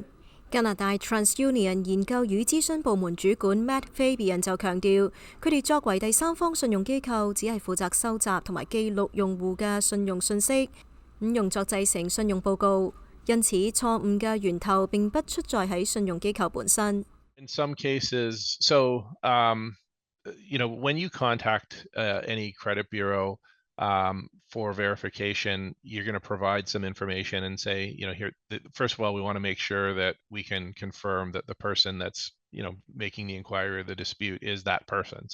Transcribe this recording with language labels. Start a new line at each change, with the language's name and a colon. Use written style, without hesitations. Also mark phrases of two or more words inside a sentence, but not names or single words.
Cantonese: 加拿大 TransUnion 研究與諮詢部門主管 Matt Fabian 就強調，佢哋作為第三方信用機構，只係負責收集同埋記錄用戶嘅信用信息，用作製成信用報告。因此，錯誤嘅源頭並不出在喺信用機構本身。
English: In some cases, so when you contact any credit bureau, for verification, you're going to provide some information and say, here, first of all, we want to make sure that we can confirm that the person that's, making the inquiry or the dispute is that person.